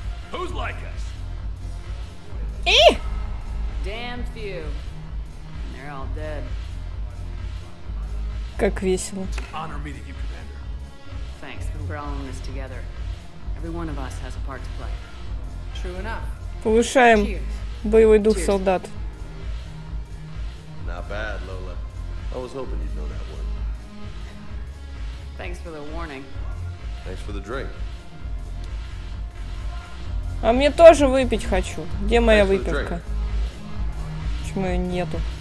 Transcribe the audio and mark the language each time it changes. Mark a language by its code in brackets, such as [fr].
[en] Who's like us? Damn few. And they're all dead. [ru] Как весело. [en] Honor meeting you, Commander. Thanks, but we're all in this together. Every one of us has a part to play. True enough. [ru] Повышаем боевой дух солдат. [en] Not bad, Lola. I was hoping you'd know that one. Thanks for the warning. Thanks for the drink. [ru] А мне тоже выпить хочу. Где моя выпивка? Почему ее нету?